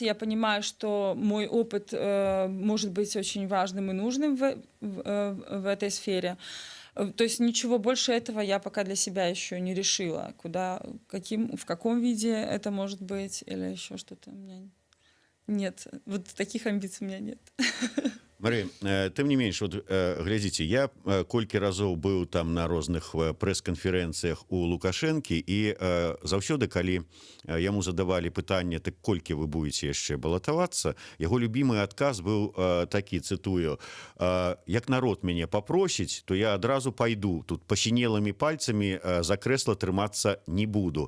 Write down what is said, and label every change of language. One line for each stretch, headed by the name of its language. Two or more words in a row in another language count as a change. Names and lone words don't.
Russian: Я понимаю, что мой опыт может быть очень важным и нужным в этой сфере. То есть ничего больше этого я пока для себя еще не решила. В каком виде это может быть или еще что-то. У меня нет. Вот таких амбиций у меня нет. Мария,
Belarusian: тым не менш, вот, глядзіце, я колькі разоў быў там на розных прэс-канферэнцыях у Лукашэнкі, і заўсёды, калі яму задавалі пытанне, так колькі вы будете яшчэ балатавацца, яго любімы адказ быў такі, цытую: як народ мяне папросіць, то я адразу пайду, тут пасінелымі пальцамі за крэсла трымацца не буду.